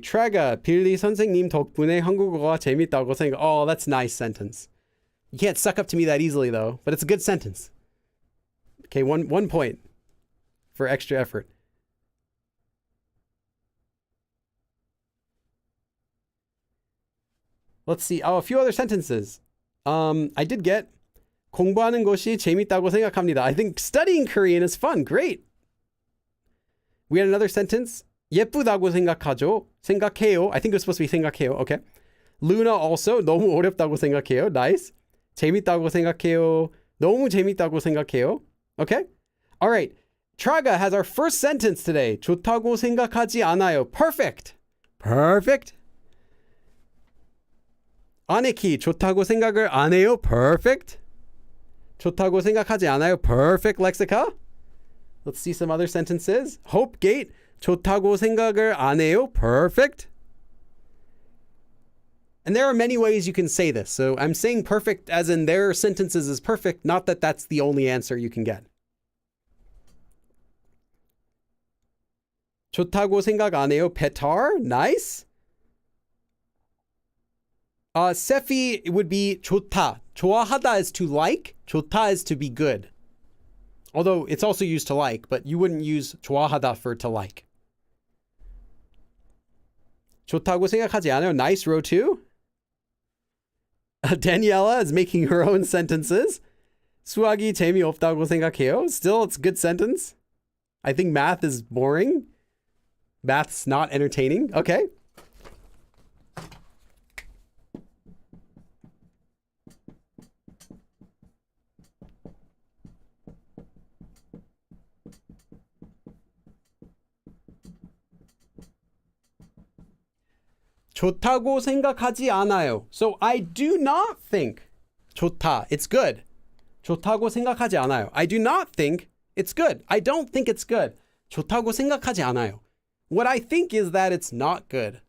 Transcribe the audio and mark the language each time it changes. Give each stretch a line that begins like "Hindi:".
Korean: Trega, 빌리 선생님 덕분에 한국어가 재밌다고 생각.
English: Oh, that's a nice sentence. You can't suck up to me that easily though, but it's a good sentence. Okay, one point for extra effort. Let's see. Oh, a few other sentences. I did get
Korean: 공부하는 것이 재밌다고 생각합니다.
English: I think studying Korean is fun. Great. We had another sentence.
Korean: 예쁘다고 생각하죠. 생각해요.
English: I think it was supposed to be 생각해요. Okay. Luna also.
Korean: 너무 어렵다고 생각해요.
English: Nice.
Korean: 재밌다고 생각해요. 너무 재밌다고 생각해요.
English: Okay. All right. Traga has our first sentence today.
Korean: 좋다고 생각하지 않아요.
English: Perfect. Perfect.
Korean: 아네키 좋다고 생각을 안 해요.
English: Perfect.
Korean: 좋다고 생각하지 않아요.
English: Perfect lexica. Let's see some other sentences.
Korean: Hopegate 좋다고 생각을 안 해요.
English: Perfect. And there are many ways you can say this. So I'm saying perfect as in their sentences is perfect, not that that's the only answer you can get.
Korean: 좋다고 생각 안 해요. Petar.
English: Nice. Sefi would be 좋다. 좋아하다 is to like. 좋다 is to be good. Although it's also used to like, but you wouldn't use 좋아하다 for to like.
Korean: 좋다고 생각하지 않아요.
English: Nice row 2. Daniela is making her own sentences.
Korean: 수학이 재미없다고 생각해요.
English: Still, it's a good sentence. I think math is boring. Math's not entertaining. Okay.
Korean: 좋다고 생각하지 않아요.
English: So I do not think 좋다. It's good.
Korean: 좋다고 생각하지 않아요.
English: I do not think it's good. I don't think it's good.
Korean: 좋다고 생각하지 않아요.
English: What I think is that it's not good.